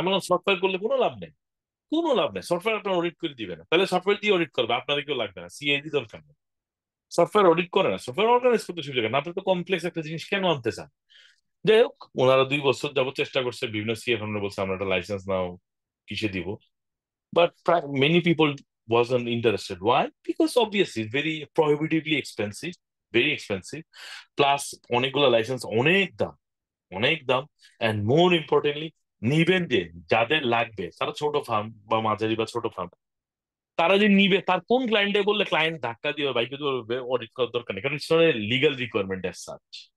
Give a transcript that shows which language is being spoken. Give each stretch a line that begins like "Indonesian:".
Bangla: আমার সফটওয়্যার করলে কোনো লাভ নেই, কোনো লাভ নেই। সফটওয়্যার আপনার অডিট করে দিবে না, তাহলে সফটওয়্যার দিয়ে অডিট করবে, আপনাদের কেউ লাগবে না, সিআইডি দরকার নেই। সফটওয়্যার অডিট করে না, সফটওয়্যার অর্গানাইজ করতে সুবিধা না। আপনি তো কমপ্লেক্স একটা জিনিস কেন আনতে চান? যাই হোক, ওনারা 2 বছর যাবত চেষ্টা করছে, বিভিন্ন সিএফ আমরা বলছে আমরা একটা লাইসেন্স নাও, কিসে দিব।
English: But many people wasn't interested. Why? Because obviously it's very prohibitively expensive, very expensive.
Bangla: Plus অনেকগুলো লাইসেন্স, অনেক দাম, অনেক দাম।
English: and more importantly,
Bangla: নিবেন যে যাদের লাগবে তারা ছোট ফার্ম বা মাঝারি বা ছোট ফার্ম, তারা যে নিবে তার কোন ক্লায়েন্টে বললে ক্লায়েন্ট ধাক্কা দিয়ে বাইকে অডিট করার দরকার নেই, কারণ
English: It's legal requirement as such.